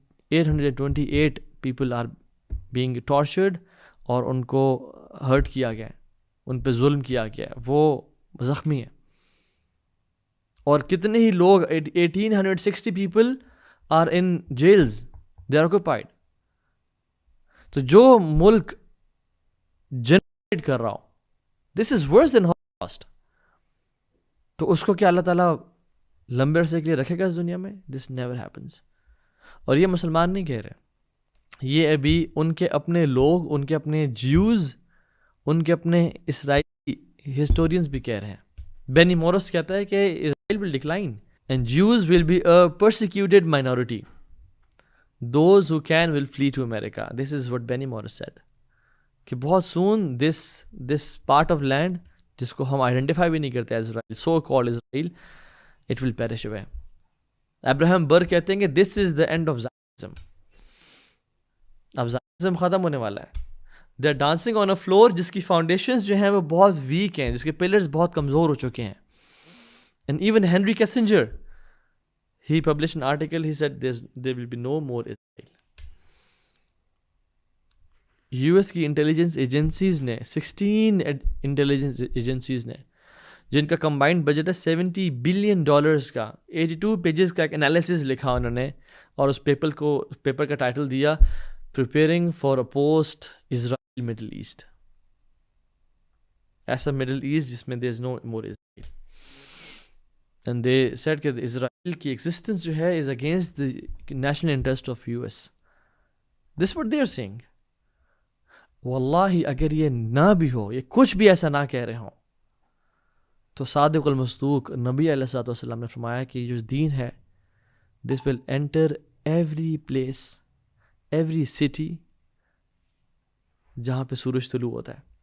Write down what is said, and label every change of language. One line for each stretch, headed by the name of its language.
English: 1828 people are being tortured
Urdu: اور ان کو hurt کیا گیا ہے، ان پہ ظلم کیا گیا ہے، وہ زخمی ہیں. اور کتنے ہی لوگ
English: 1860 people are in jails، they are occupied.
Urdu: تو جو ملک جنریٹ کر رہا ہو،
English: this is worse than Holocaust،
Urdu: تو اس کو کیا اللہ تعالیٰ لمبے عرصے کے لیے رکھے گا اس دنیا میں؟
English: this never happens.
Urdu: اور یہ مسلمان نہیں کہہ رہے، یہ ابھی ان کے اپنے لوگ، ان کے اپنے جیوز، ان کے اپنے اسرائیلی ہسٹورینز بھی کہہ رہے ہیں. بینی مورس کہتا ہے کہ اسرائیل
English: will decline and Jews will be a persecuted minority. Those who can will flee to America. This is what Benny Morris said.
Urdu: کہ بہت
English: soon this part of land
Urdu: جس کو ہم آئیڈینٹیفائی بھی نہیں کرتے اسرائیل،
English: so called Israel، it will perish away.
Urdu: Abraham بر کہتے ہیں کہ
English: this is the end of Zionism.
Urdu: اب زائنزم ختم ہونے والا ہے.
English: they are dancing on a floor
Urdu: جس کی فاؤنڈیشنز جو ہیں وہ بہت ویک ہیں، جس کے پلرز بہت کمزور ہو چکے ہیں.
English: And even Henry Kissinger, he publish an article, he said there will be no more Israel.
Urdu: U S کی انٹیلیجنس ایجنسیز نے 16 انٹیلیجنس ایجنسیز نے، جن کا کمبائنڈ بجٹ ہے $70 billion کا، 82 پیجز کا ایک انالیسس لکھا انہوں نے، اور اس پیپر کا ٹائٹل دیا
English: Preparing for a post-Israel Middle East.
Urdu: ایسا Middle East جس میں
English: there is no more Israel. And they said
Urdu: کہ اسرائیل کی ایگزسٹنس جو ہے
English: is against the national interest of US. This is what they are saying.
Urdu: واللہ اگر یہ نہ بھی ہو، یہ کچھ بھی ایسا نہ کہہ رہے ہوں، تو صادق المصدوق نبی علیہ الصلوۃ والسلام نے فرمایا کہ جو دین ہے
English: this will enter every place،
Urdu: every city جہاں پہ سورج طلوع ہوتا ہے.